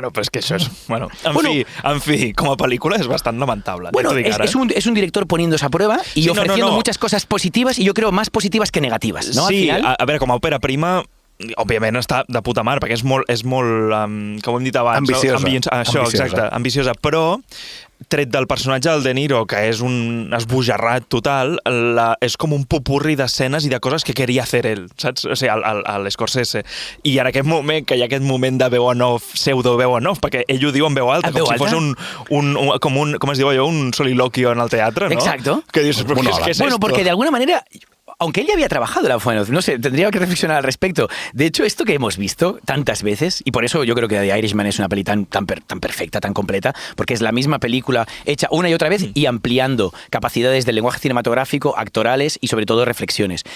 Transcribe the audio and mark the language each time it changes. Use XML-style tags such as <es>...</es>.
<ca>Bueno, però és que això és... Bueno, en fi, com a pel·lícula és bastant lamentable.</ca> <es>Bueno, es un director poniéndose a prueba y ofreciendo muchas cosas positivas y yo creo más positivas que negativas, ¿no? Sí, al final,</es> <ca>a veure, com a òpera prima òbviament està de puta mar, perquè és molt com hem dit abans, ambiciosa. Ambiciosa, però tret del personatge del De Niro, que és un esbojarrat total, és com un popurri d'escenes i de coses que queria fer ell, saps? O sigui, l'Scorsese. I en aquest moment, que hi ha aquest moment de veu en off, pseudo veu en off, perquè ell ho diu en veu alta, com si fos com es diu allò, un soliloquio en el teatre, ¿no?</ca> <es>Exacto.</es> <ca>Que dius, però què és esto?</ca> <es>Bueno, porque de alguna manera... Aunque él ya había trabajado la voz en off, no sé, tendría que reflexionar al respecto. De hecho, esto que hemos visto tantas veces, y por eso yo creo que The Irishman es una peli tan perfecta, tan completa, porque es la misma película hecha una y otra vez y ampliando capacidades del lenguaje cinematográfico, actorales y sobre todo reflexiones.</es>